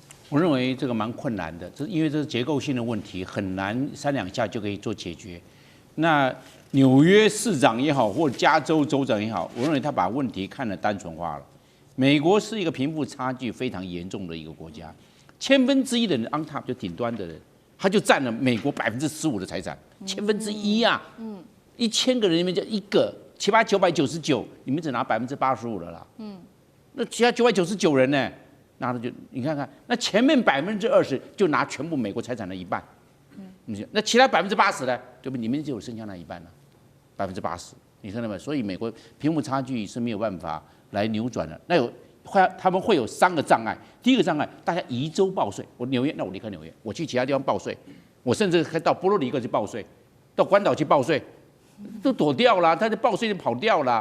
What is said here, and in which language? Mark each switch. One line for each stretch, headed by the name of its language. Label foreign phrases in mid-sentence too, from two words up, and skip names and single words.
Chinese: 我認為這個蠻困難的，因為這是結構性的問題，很難3兩下就可以做解決。那紐約市長也好，或加州州長也好，我認為他把問題看得單純化了。美國是一個貧富差距非常嚴重的一個國家，1/1000的人
English: on top
Chinese: 就頂端的人，他就佔了美國15%的財產，1/1000啊，1000個人裡面就1個，其他999，你們只拿85%了啦，那其他999人呢，拿的就你看看，那前面20%就拿全部美國財產的1半，那其他80%呢，對不對？你們就有剩下那1半了，80%，你看到沒？所以美國貧富差距是沒有辦法來扭轉的。那他們會有3個障礙。第一個障礙，大家移州報稅。我紐約，那我離開紐約，我去其他地方報稅。我甚至可以到波多黎各去報稅，到關島去報稅，都躲掉了，他的報稅就跑掉了。